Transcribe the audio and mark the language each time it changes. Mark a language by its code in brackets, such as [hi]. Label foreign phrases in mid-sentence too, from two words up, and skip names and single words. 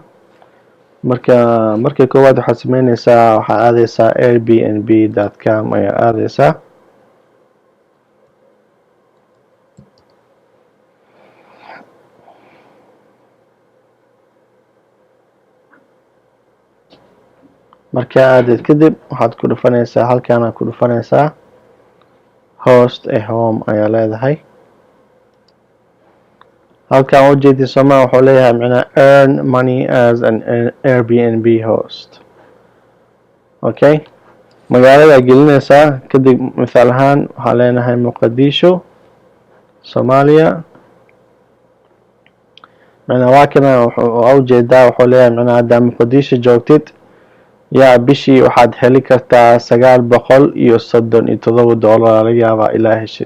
[so] marka koowaad waxaad sameynaysaa, waxaad aadaysaa airbnb.com ayaa aadaysaa. marka aadid kadib waxaad ku dhufanaysaa halkaana ku dhufanaysaa [en] host a home [so] ayaa leedahay. halkan ujeedi Soomaa wuxuu leeyahay micnaha [en] earn money as an Airbnb host. [so] Okay, magaalada gelinaysaa kadib misaal ahaan waxaa leenahay Muqdisho Soomaaliya. micnaha waa kana ujeedaa wuxuu leeyahay micnaha hadda Muqdisho joogtid yaa bishii waxaad heli kartaa $937 laga yaabaa ilaa heshid.